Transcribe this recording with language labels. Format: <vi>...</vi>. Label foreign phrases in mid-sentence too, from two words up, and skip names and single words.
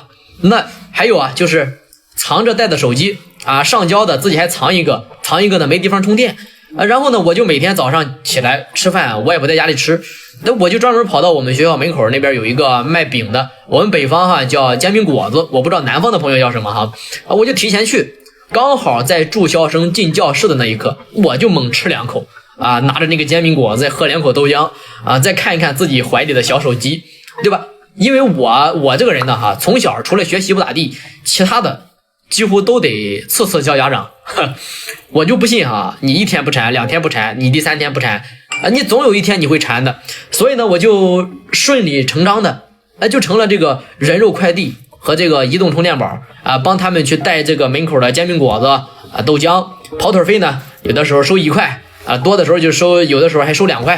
<zh>那還有就是藏着帶的手機上交的自己還藏一個呢沒地方充電然後呢我就每天早上起來吃飯，我也不在家裡吃，那我就專門跑到我們學校門口那邊有一個賣餅的，我們北方叫煎餅果子，我不知道南方的朋友叫什麼我就提前去。剛好在住校生進教室的那一刻，我就猛吃2口拿着那個煎餅果子，再喝2口豆漿再看一看自己懷裡的小手機，對吧？因為我這個人呢從小除了學習不咋地，其他的幾乎都得次次叫家長。我就不信你1天不饞2天不饞，你第3天不饞你總有一天你會饞的。所以呢，我就順理成章的就成了這個人肉快遞和這個移動充電寶幫他們去帶這個門口的煎餅果子豆漿，跑腿費呢有的時候收1塊多的時候就收，有的時候還收2塊。</zh>